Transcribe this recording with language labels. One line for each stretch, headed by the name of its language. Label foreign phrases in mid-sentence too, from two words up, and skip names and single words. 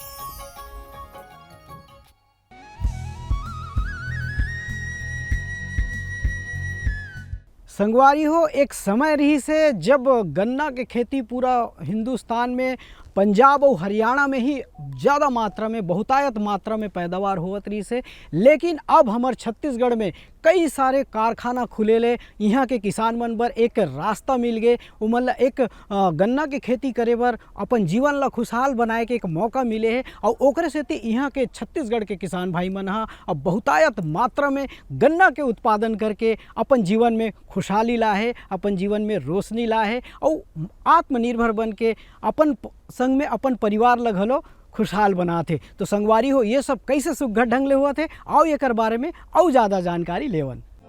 Chhattisgarhi: संगवारी हो, एक समय रही से जब गन्ना के खेती पूरा हिंदुस्तान में, पंजाब और हरियाणा में ही ज़्यादा मात्रा में, बहुतायत मात्रा में पैदावार होत रही से। लेकिन अब हमार छत्तीसगढ़ में कई सारे कारखाना खुले ले, यहाँ के किसान मन बर एक रास्ता मिल गए। उमन ला एक गन्ना के खेती करे बर, अपन जीवन ला खुशहाल बनाए के एक मौका मिले है। और ओकरे सेती यहाँ के छत्तीसगढ़ के किसान भाई मन हा अब बहुतायत मात्रा में गन्ना के उत्पादन करके अपन जीवन में खुशहाली ला है, अपन जीवन में रोशनी ला है और आत्मनिर्भर बन के अपन संग में अपन परिवार ला घलो खुशहाल बनाते। तो संगवारी हो, ये सब कैसे सुघर ढंग ले हुआ थे, आओ एकर बारे में और ज़्यादा जानकारी लेवन।